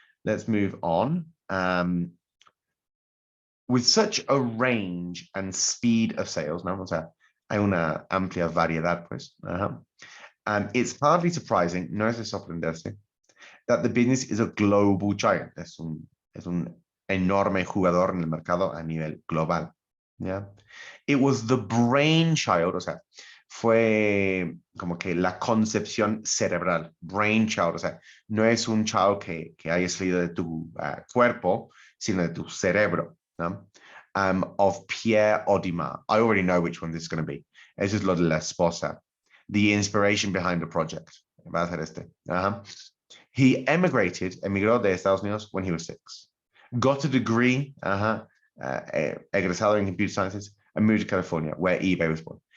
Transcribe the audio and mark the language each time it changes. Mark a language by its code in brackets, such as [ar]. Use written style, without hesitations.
[en] Let's move on. With such a range and speed of sales, ¿no? [es] O sea, hay una amplia variedad, pues. [en] It's hardly surprising, [es] no es de sorprenderse, [en] that the business is a global giant. [es] Es un enorme jugador en el mercado a nivel global. Yeah. [en] It was the brainchild, [es] o sea, fue como que la concepción cerebral, brainchild, o sea, no es un child que haya salido de tu cuerpo, sino de tu cerebro, ¿no? [en] Of Pierre Odumas. I already know which one this is going to be. [es] Eso es lo de la esposa. [en] The inspiration behind the project. [es] Va a ser este. [en] He [es] emigró de Estados Unidos [en] when he was 6. Got a degree, egresado in computer sciences, and moved to California, where eBay was born.